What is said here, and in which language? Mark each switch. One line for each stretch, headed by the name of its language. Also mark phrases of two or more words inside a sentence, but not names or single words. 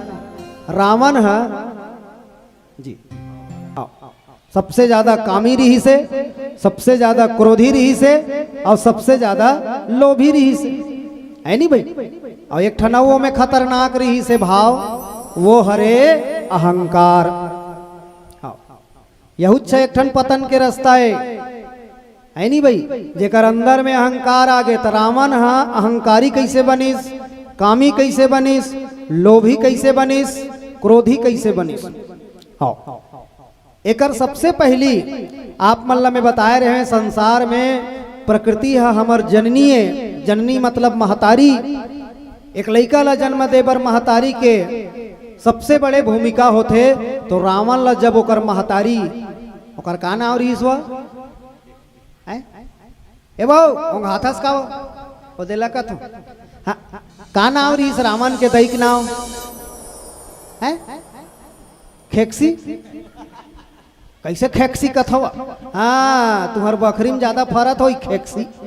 Chhattisgarhi: रावण है जी सबसे ज्यादा कामी रही से, सबसे ज्यादा क्रोधी रही से, और सबसे ज्यादा लोभी रही से, है नहीं भाई। और एक ठनवो में खतरनाक रही से भाव, वो हरे अहंकार। यहू एक ठन पतन के रास्ता है नहीं भाई। जेकर अंदर में अहंकार आ गए तो रावण हाँ अहंकारी कैसे बनिस, कामी कैसे बनिस, लोभी कैसे बनिस, क्रोधी कैसे बनिस। हाँ एकर सबसे पहली आप मल्ला में बताए रहे हैं, संसार में प्रकृति है हमर जननी है। जननी मतलब महतारी। एक लइका ला जन्म देबर महतारी के सबसे बड़े भूमिका होते। तो रावण ला जब ओकर महतारी ओकर का नाम रहीस वा ए बहु हाथस का वो देला का तो का नाम रहीस रावण के दई के नाम है खेक्सी। कैसे खेक्सी कथवा? हाँ तुम्हार बकरी में ज्यादा फरत हो खेक्सी।